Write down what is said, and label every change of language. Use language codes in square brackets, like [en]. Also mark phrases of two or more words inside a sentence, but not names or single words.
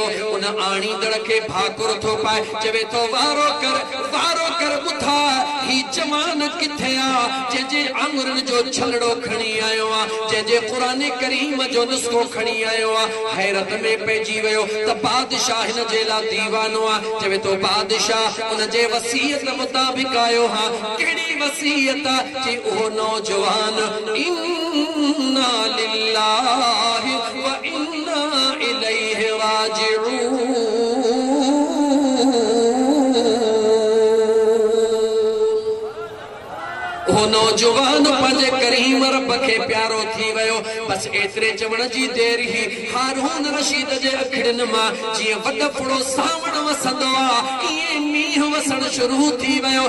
[sd] उन आणींदड़ खे भाकुर थो पाए, चवे थो वारो कर ॿुधा ही जवान किथे आ जंहिंजे आंगुरनि जो छलड़ो खणी आयो आ, जंहिंजे कुरान करीम जो नुस्खो खणी आयो आ। हैरत में पइजी वियो त बादशाह हिन जे ला दीवानो आ। चवे तो बादशाह उन जे वसीयत मुताबिक आयो हां। कहिड़ी वसीयत जे ओ नौजवान [ar] إنا لله وإنا إليه راجعون. [sd] ओ नौजवान पंहिंजे करीम रब खे प्यारो थी वियो। बस एतिरे चवण जी देर ही हारून रशीद जे अखिड़ियुनि मां जीअं वॾ फुड़ो सावण वसंदो आहे, ईअं मींहुं वसण शुरू थी वियो।